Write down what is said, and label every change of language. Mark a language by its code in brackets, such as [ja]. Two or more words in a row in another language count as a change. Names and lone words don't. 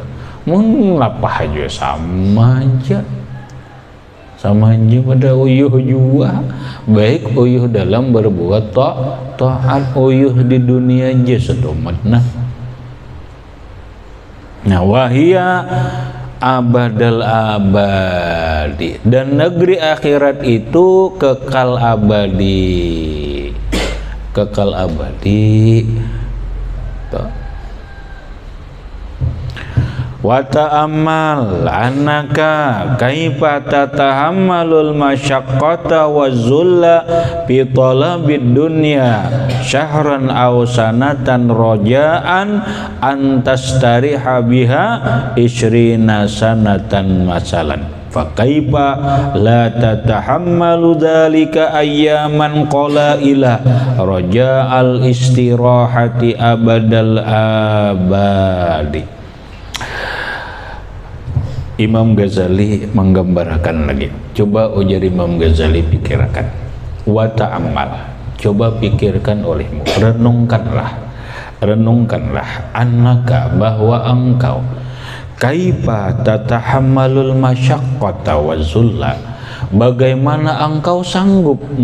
[bjn] Mun lapah aja sama aja pada uyuh juga. Baik uyuh dalam berbuat taat, uyuh di dunia aja sedomatna. [id] Nah [ar] وهي أبد الآباد, [id] dan negeri akhirat itu kekal abadi. [ar] وتأمل أنك كيف تتحمل المشقة والذل في طلب الدنيا شهرا أو سنة رجاء أن تستريح بها 20 سنة مثلا. فكيف لا تتحمل ذلك أياما قليلة رجاء الاستراحة أبد الآباد. [id] Imam Ghazali menggambarkan lagi. Coba ujar Imam Ghazali, pikirkan. [ar] وتأمل, [id] coba pikirkan olehmu, renungkanlah annaka, bahwa engkau [ar] كيف تتحمل المشقة والذل, [id] bagaimana engkau sanggup